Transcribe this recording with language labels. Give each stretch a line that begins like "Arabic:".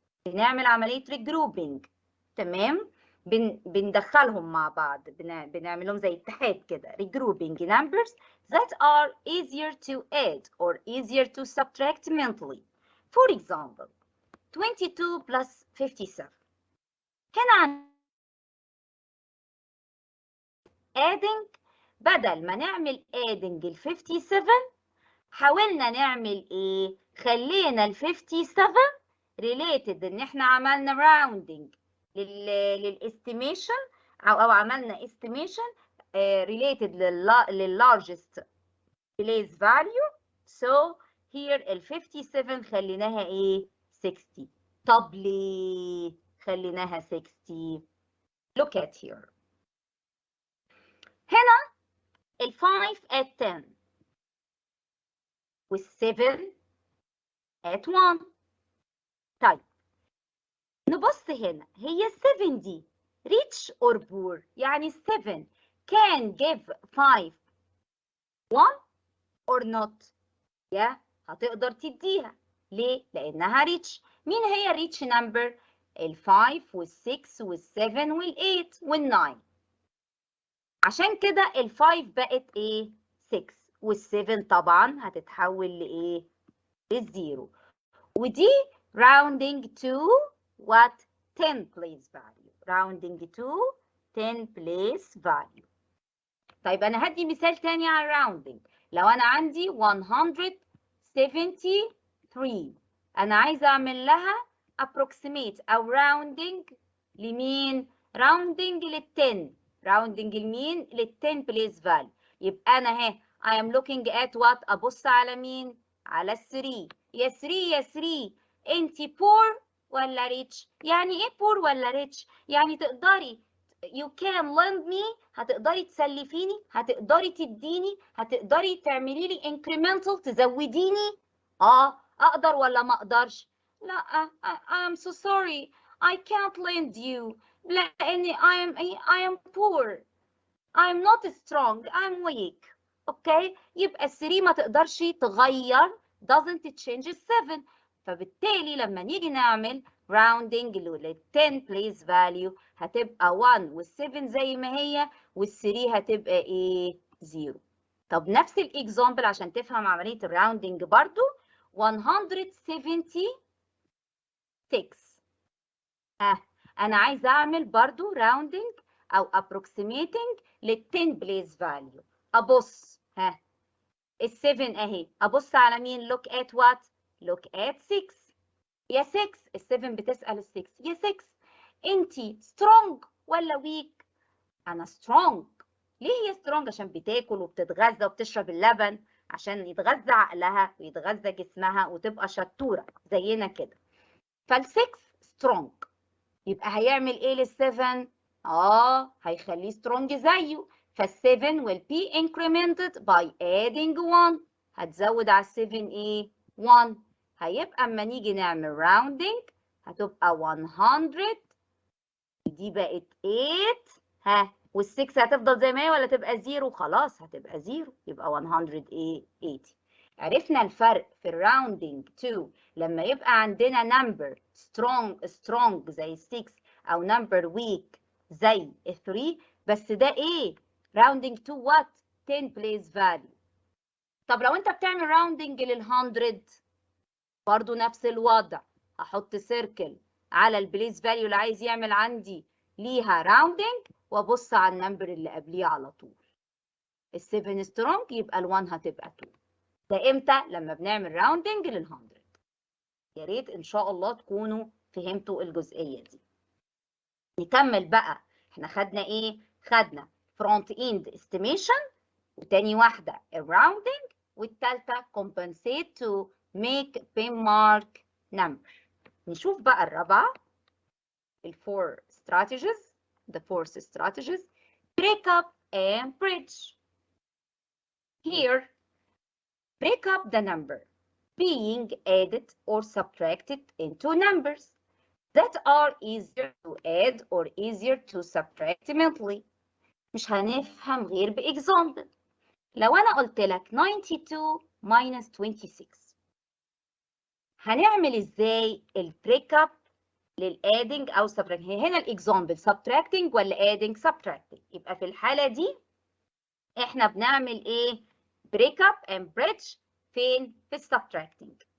Arabic: بنعمل عملية regrouping. تمام؟ بندخلهم مع بعض، بنعملهم زي اتحاد كده.
English: Regrouping numbers that are easier to add or easier to subtract mentally. For example, 22 plus 57.
Arabic: هنا adding، بدل ما نعمل adding ال 57 حاولنا نعمل ايه؟ خلينا ال 57 related ان احنا عملنا rounding للاستيميشن او عملنا estimation related لل
English: largest place value. So here
Arabic: ال 57 خليناها ايه؟ 60. طب ليه خليناها 60؟
English: Look at here.
Arabic: هنا ال 5 at 10 وال 7 at 1. طيب نبص هنا، هي 7 دي
English: rich or poor؟
Arabic: يعني
English: 7 can give 5 1 or not؟
Arabic: هتقدر تديها. ليه؟ لأنها rich. مين هي rich number؟ ال 5 وال 6 وال 7 وال 8 وال 9. عشان كده ال 5 بقت ايه؟ 6 وال 7 طبعا هتتحول لايه؟ للزيرو. ودي
English: rounding to what؟ 10 place value. rounding to 10 place value.
Arabic: طيب أنا هدي مثال تاني على rounding. لو أنا عندي 173 أنا عايزة أعمل لها approximate أو rounding لمين؟ rounding لل 10.
English: rounding
Arabic: لمين؟ لل
English: 10 place value.
Arabic: يبقى أنا اهي
English: I am looking at what؟
Arabic: أبص على مين؟ على ال 3. يا 3 يا 3 أنتِ poor ولا rich؟ يعني إيه poor ولا rich؟ يعني تقدري
English: you can lend me،
Arabic: هتقدري تسلفيني، هتقدري تديني، هتقدري تعملي لي incremental تزوديني. أقدر ولا ما أقدرش؟ لا
English: I'm so sorry I can't lend you
Arabic: لأني
English: I am poor. I'm not strong. I'm weak.
Arabic: اوكي؟ يبقى ال 3 ما تقدرش تغير
English: doesn't change
Arabic: ال 7. فبالتالي لما نيجي نعمل rounding لل
English: 10 place value
Arabic: هتبقى 1 وال 7 زي ما هي وال 3 هتبقى ايه؟ 0. طب نفس الاكزامبل عشان تفهم عملية الراوندنج برضو 176. أنا عايزة أعمل برضو rounding أو approximating لل 10 place value. أبص ال 7 أهي، أبص على مين؟
English: look at what؟ look at 6.
Arabic: يا 6 ال 7 بتسأل ال 6 يا 6 أنتي strong ولا weak؟ أنا strong. ليه هي strong؟ عشان بتاكل وبتتغذى وبتشرب اللبن عشان يتغذى عقلها ويتغذى جسمها وتبقى شطورة زينا كده. فال 6 strong. يبقى هيعمل ايه لل 7؟ هيخليه strong زيه.
English: فال 7 will be incremented by adding 1.
Arabic: هتزود على ال 7 ايه؟ 1. هيبقى اما نيجي نعمل rounding هتبقى 100. دي بقت 8. وال 6 هتفضل زي ما هي ولا تبقى 0؟ خلاص هتبقى 0. يبقى 100 ايه؟ 80. عرفنا الفرق في الراوندنج to لما يبقى عندنا number strong زي 6 أو number weak زي 3. بس ده إيه؟
English: rounding to what؟ 10 place value.
Arabic: طب لو أنت بتعمل rounding لل 100 برضو نفس الوضع. هحط سيركل على البليس فاليو اللي عايز يعمل عندي ليها rounding وأبص على النمبر اللي قبليه على طول. ال 7 strong يبقى ال 1 هتبقى 2. ده امتى؟ لما بنعمل راوندنج لل 100. يا ريت ان شاء الله تكونوا فهمتوا الجزئيه دي. نكمل بقى. احنا خدنا ايه؟ خدنا فرونت اند استيميشن وتاني واحدة rounding، والتالتة
English: compensate to make pin mark number.
Arabic: نشوف بقى الرابعة
English: the fourth strategies break up and bridge. Here break up the number being added or subtracted into numbers that are easier to add or easier to subtract mentally.
Arabic: مش هنفهم غير بإكزامبل. لو أنا قلت لك
English: 92 minus 26
Arabic: هنعمل إزاي البريك أب للادنج أو subtracting؟ هنا الإكزامبل subtracting ولا adding؟ subtracting. يبقى في الحالة دي إحنا بنعمل إيه؟
English: break up and bridge
Arabic: فين؟ في subtracting.